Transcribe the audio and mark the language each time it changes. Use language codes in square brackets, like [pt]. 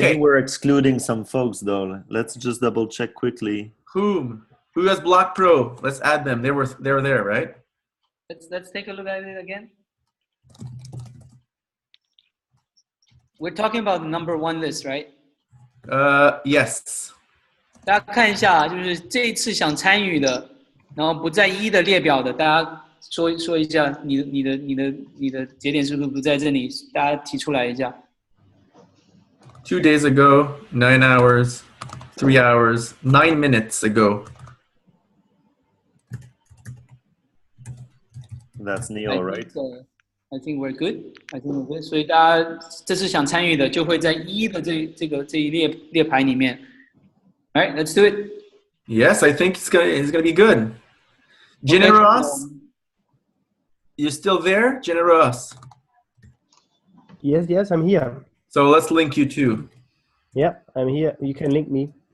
[en] Maybe we're excluding some folks though. Let's just double check quickly. Who has Block Pro? Let's add them. They were there, right? Let's take a look at it again. We're talking about the number 1 list, right? Yes. [zh] 大家看一下，就是这一次想参与的，然后不在1的列表的，大家说一下，你的节点是不是不在这里？大家提出来一下。 [en] 2 days ago, 9 hours, 3 hours, 9 minutes ago. That's Neil, right? I think we're good. [zh] 所以大家这次想参与的，就会在1的这一列排里面。 [en] All right, let's do it. Yes, I think it's gonna be good. Generous, you still there, Generous? Yes, I'm here. So let's link you too. Yeah, I'm here. You can link me.